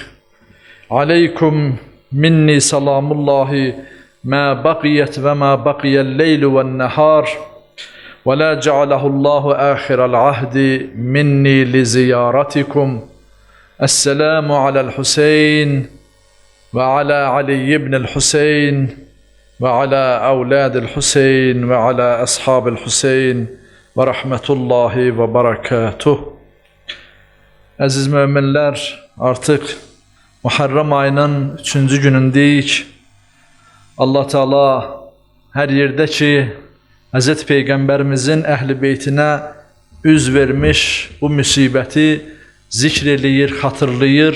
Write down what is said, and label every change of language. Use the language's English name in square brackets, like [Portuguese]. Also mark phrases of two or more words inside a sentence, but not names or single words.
[Arabic] عليكم مني سلام الله ما بقيت وما بقي الليل والنهار، ولا جعله الله آخر العهد مني لزيارتكم. السلام على الحسين وعلى علي بن الحسين وعلى أولاد الحسين وعلى أصحاب الحسين ورحمة الله وبركاته. [Azerbaijani] Əziz müminlər, artıq Muharrem ayının 3-cü günündəyik. Allah Teala hər yerdə ki Hz. Peyğəmbərimizin əhl-i beytinə üz vermiş bu müsibəti zikr eləyir, xatırlayır.